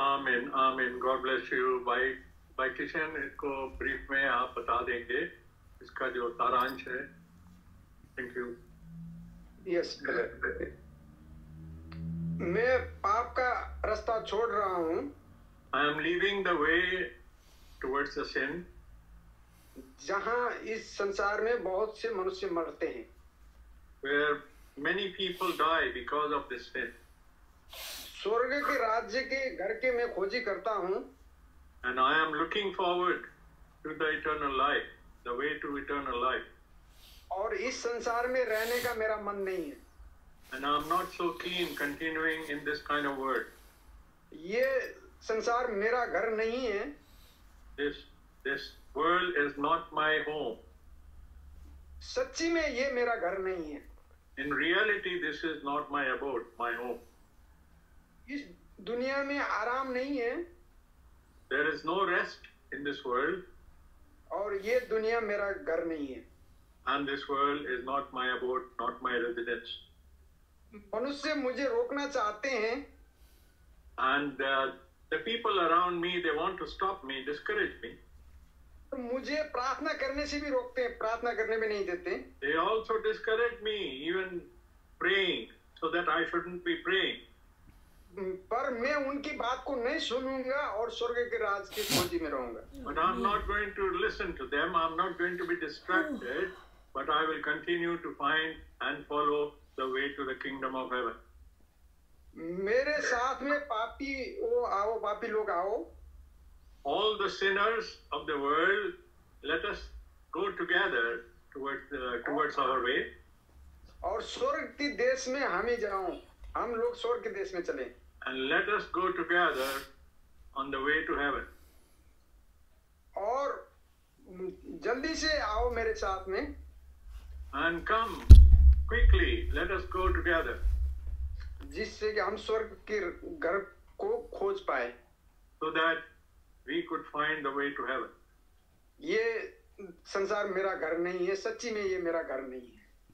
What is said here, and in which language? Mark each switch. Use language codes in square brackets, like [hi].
[hi] आमीन आमीन [en] God bless you [hi] भाई किशन इसको ब्रीफ में आप बता देंगे इसका जो सारांश है थैंक यू यस मैं पाप का रास्ता छोड़ रहा हूँ [en] I am leaving the way towards the sin [hi] जहाँ इस संसार में बहुत से मनुष्य मरते हैं [en] where many people die because of this sin [hi] स्वर्ग के राज्य के घर के मैं खोजी करता हूँ [en] and I am looking forward to the eternal life the way to eternal life [hi] और इस संसार में रहने का मेरा मन नहीं है [en] and I am not so keen continuing in this kind of world [hi] ये संसार मेरा घर नहीं है [en] this world is not my home [hi] सच्ची में ये मेरा घर नहीं है [en] in reality this is not my abode my home [hi] इस दुनिया में आराम नहीं है [en] there is no rest in this world [hi] और ये दुनिया मेरा घर नहीं है [en] and this world is not my abode not my residence [hi] मनुष्य मुझे रोकना चाहते हैं [en] and the people around me they want to stop me discourage me [hi] मुझे प्रार्थना करने से भी रोकते हैं प्रार्थना करने में नहीं देते [en] they also discourage me even praying so that I shouldn't be praying [hi] पर मैं उनकी बात को नहीं सुनूंगा और स्वर्ग के राज की खोजी में रहूंगा [en] but I'm not going to listen to them I'm not going to be distracted but I will continue to find and follow the way to the kingdom of heaven [hi] मेरे साथ में पापी वो आओ पापी लोग आओ [en] all the sinners of the world let us go together towards our way [hi] और स्वर्ग के देश में हम ही जाऊं हम लोग स्वर्ग के देश में चलें [en] and let us go together on the way to heaven [hi] और जल्दी से आओ मेरे साथ में [en] and come quickly let us go together [hi] जिससे कि हम स्वर्ग के घर को खोज पाए [en] so that we could find the way to heaven [hi] ये संसार मेरा घर नहीं है सच्ची में ये मेरा घर नहीं है